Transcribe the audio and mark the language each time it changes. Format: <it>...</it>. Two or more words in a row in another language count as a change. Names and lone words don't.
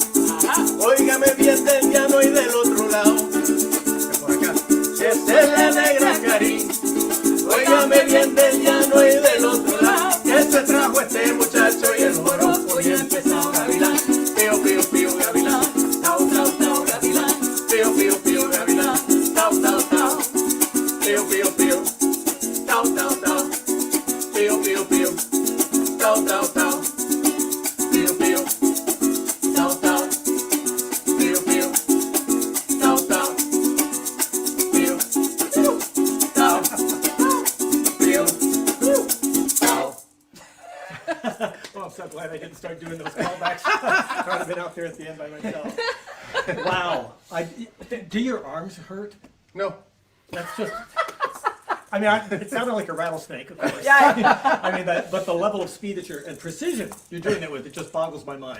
<es>Óigame bien del llano y del otro lado. Por acá. Esta es la negra Karin, óigame bien del llano y del otro lado, que se trajo este muchacho y el joropo ya empezó gavilán, pío, pío, pío, gavilán, tau, tau, tau, gavilán, pío, pío, pío, gavilán, tau, tau, tau, pío, pío, pío, tau, tau, tau, pío, pío, pío, tau, tau, tau, pío, pío, tau, tau, pío, pío, tau, tau, pío, tau, pío, tau.</es> <en>Oh, I'm so glad I didn't start doing those callbacks. I'd have been out there at the end by myself. Wow. Do your arms hurt? No. That's just. I mean, it sounded like a rattlesnake, of course. Yeah. I mean, but the level of speed that and precision you're doing it with, it just boggles my mind.</en>